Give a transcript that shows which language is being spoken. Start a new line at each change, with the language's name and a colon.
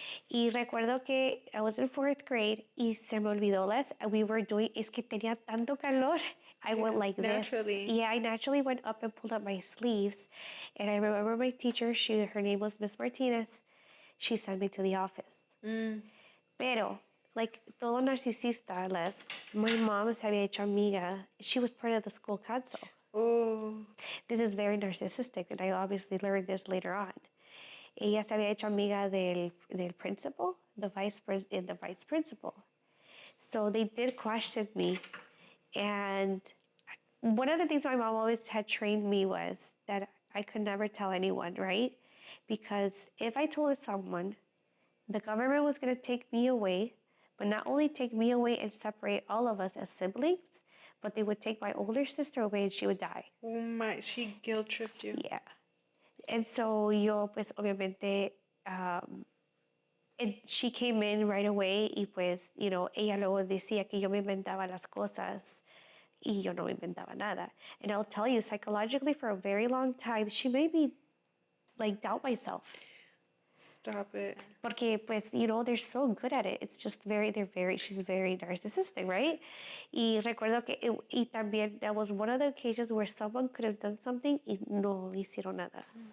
Spanish: Y recuerdo que
English: I was in fourth grade
Spanish: y se me olvidó
English: we were doing,
Spanish: es que tenía tanto calor.
English: I went like naturally. this. Yeah, I naturally went up and pulled up my sleeves. And I remember my teacher, her name was Miss Martinez. She sent me to the office.
Spanish: Pero, like, todo narcisista,
English: my mom
Spanish: se había hecho amiga.
English: She was part of the school council. Oh. This is very narcissistic, and I obviously learned this later on.
Spanish: Ella se había hecho amiga del principal,
English: the vice principal. So they did question me. And one of the things my mom always had trained me was that I could never tell anyone, right? Because if I told someone, the government was going to take me away, but not only take me away and separate all of us as siblings, but they would take my older sister away and she would die. Oh my, she guilt tripped you. Yeah. And so
Spanish: yo, pues, obviamente,
English: she came in right away
Spanish: y pues,
English: you know,
Spanish: ella luego decía que yo me inventaba las cosas Y yo no me inventaba nada.
English: And I'll tell you, psychologically, for a very long time, she made me like doubt myself. Stop it.
Spanish: Porque, pues,
English: you know, they're so good at it. It's just she's very narcissistic, right?
Spanish: Y recuerdo que, y también,
English: that was one of the occasions where someone could have done something
Spanish: y no hicieron nada.